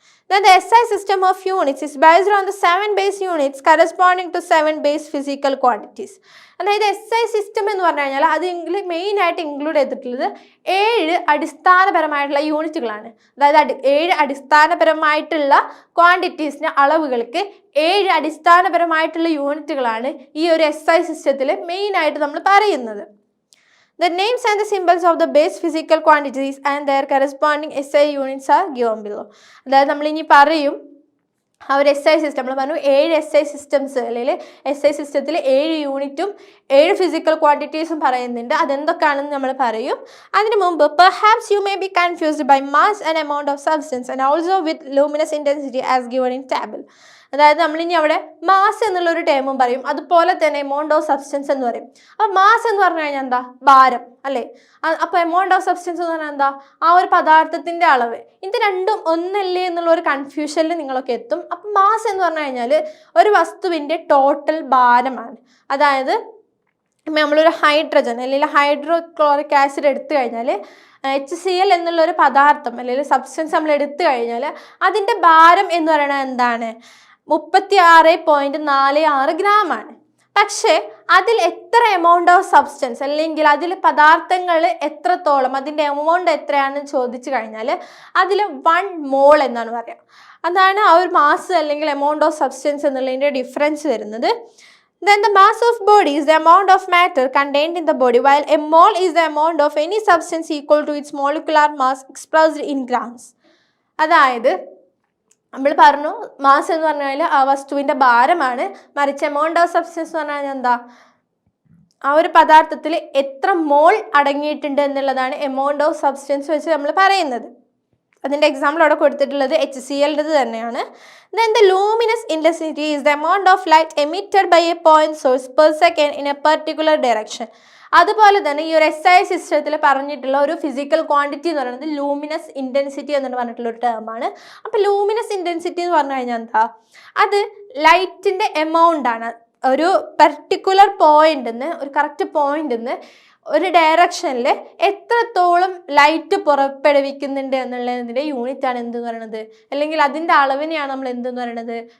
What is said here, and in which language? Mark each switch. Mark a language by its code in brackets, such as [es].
[en] Then the SI system of units is based on the 7 base units corresponding to 7 base physical quantities. [ml] അതായത് SI system എന്ന് പറഞ്ഞു കഴിഞ്ഞാൽ അത് main ആയിട്ട് include ചെയ്തിട്ടുള്ളത് 7 അടിസ്ഥാനപരമായിട്ടുള്ള യൂണിറ്റുകളാണ്. അതായത് 7 അടിസ്ഥാനപരമായിട്ടുള്ള ക്വാണ്ടിറ്റീസിന് അളവുകൾക്ക് 7 അടിസ്ഥാനപരമായിട്ടുള്ള യൂണിറ്റുകളാണ് ഈ ഒരു SI സിസ്റ്റത്തിൽ മെയിൻ ആയിട്ട് നമ്മൾ പറയുന്നത്. [en] The names and the symbols of the base physical quantities and their corresponding SI units are given below. [ml] അതായത് നമ്മൾ ഇനി പറയും ആ ഒരു SI സിസ്റ്റം, നമ്മൾ പറഞ്ഞു 7 SI സിസ്റ്റംസ് അല്ലെങ്കിൽ SI സിസ്റ്റത്തിൽ 7 യൂണിറ്റും 7 ഫിസിക്കൽ ക്വാണ്ടിറ്റീസും പറയുന്നുണ്ട്. അതെന്തൊക്കെയാണെന്ന് നമ്മൾ പറയും. അതിന് മുമ്പ് [en] perhaps you may be confused by mass and amount of substance and also with luminous intensity as given in table. [ml] അതായത് നമ്മളിനി അവിടെ മാസ് എന്നുള്ളൊരു ടേമും പറയും, അതുപോലെ തന്നെ എമൗണ്ട് ഓഫ് സബ്സ്റ്റൻസ് എന്ന് പറയും. അപ്പോൾ മാസ് എന്ന് പറഞ്ഞു കഴിഞ്ഞാൽ എന്താ? ഭാരം അല്ലേ. അപ്പോൾ എമൗണ്ട് ഓഫ് സബ്സ്റ്റൻസ് എന്ന് പറഞ്ഞാൽ എന്താ? ആ ഒരു പദാർത്ഥത്തിൻ്റെ അളവ്. ഇത് രണ്ടും ഒന്നല്ലേ എന്നുള്ള ഒരു കൺഫ്യൂഷനിൽ നിങ്ങളൊക്കെ എത്തും. അപ്പം മാസ് എന്ന് പറഞ്ഞു കഴിഞ്ഞാൽ ഒരു വസ്തുവിൻ്റെ ടോട്ടൽ ഭാരമാണ്. അതായത് നമ്മളൊരു ഹൈഡ്രജൻ അല്ലെങ്കിൽ ഹൈഡ്രോക്ലോറിക് ആസിഡ് എടുത്തു കഴിഞ്ഞാൽ HCl എന്നുള്ളൊരു പദാർത്ഥം അല്ലെങ്കിൽ സബ്സ്റ്റൻസ് നമ്മൾ എടുത്തു കഴിഞ്ഞാൽ അതിൻ്റെ ഭാരം എന്ന് പറയുന്നത് എന്താണ്? 36.46 ഗ്രാമാണ്. പക്ഷേ അതിൽ എത്ര എമൗണ്ട് ഓഫ് സബ്സ്റ്റൻസ് അല്ലെങ്കിൽ അതിൽ പദാർത്ഥങ്ങൾ എത്രത്തോളം, അതിൻ്റെ എമൗണ്ട് എത്രയാണെന്ന് ചോദിച്ചു കഴിഞ്ഞാൽ അതിൽ 1 മോൾ എന്നാണ് പറയുക. അതാണ് ആ ഒരു മാസ് അല്ലെങ്കിൽ എമൗണ്ട് ഓഫ് സബ്സ്റ്റൻസ് എന്നുള്ളതിൻ്റെ ഡിഫറൻസ് വരുന്നത്. [en] Then the mass of body is the amount of matter contained in the body, while a mole is the amount of any substance equal to its molecular mass expressed in grams. [ml] അതായത് നമ്മൾ പറഞ്ഞു mass എന്ന് പറഞ്ഞാൽ ആ വസ്തുവിൻ്റെ ഭാരമാണ്, മറിച്ച് amount of substance എന്ന് പറഞ്ഞാൽ എന്താ? ആ ഒരു പദാർത്ഥത്തിൽ എത്ര മോൾ അടങ്ങിയിട്ടുണ്ട് എന്നുള്ളതാണ് എമൗണ്ട് ഓഫ് സബ്സ്റ്റൻസ് വെച്ച് നമ്മൾ പറയുന്നത്. അതിൻ്റെ എക്സാമ്പിൾ അവിടെ കൊടുത്തിട്ടുള്ളത് HCl തന്നെയാണ്. [en] Then the luminous intensity is the amount of light emitted by a point source per second in a particular direction. [ml] അതുപോലെ തന്നെ ഈ ഒരു SI സിസ്റ്റത്തിൽ പറഞ്ഞിട്ടുള്ള ഒരു ഫിസിക്കൽ ക്വാണ്ടിറ്റി എന്ന് പറയുന്നത് ലൂമിനസ് ഇൻറ്റൻസിറ്റി എന്ന് പറഞ്ഞിട്ടുള്ള ഒരു ടേമാണ്. അപ്പോൾ ലൂമിനസ് ഇൻറ്റൻസിറ്റി എന്ന് പറഞ്ഞു കഴിഞ്ഞാൽ എന്താ? അത് ലൈറ്റിൻ്റെ എമൗണ്ട് ആണ്. ഒരു പെർട്ടിക്കുലർ പോയിന്റ് നിന്ന്, ഒരു കറക്റ്റ് പോയിന്റ് നിന്ന് ഒരു ഡയറക്ഷനിൽ എത്രത്തോളം ലൈറ്റ് പുറപ്പെടുവിക്കുന്നുണ്ട് എന്നുള്ളതിൻ്റെ യൂണിറ്റാണ് എന്തെന്ന് പറയുന്നത്, അല്ലെങ്കിൽ അതിൻ്റെ അളവിനെയാണ് നമ്മൾ എന്തെന്ന് പറയുന്നത്?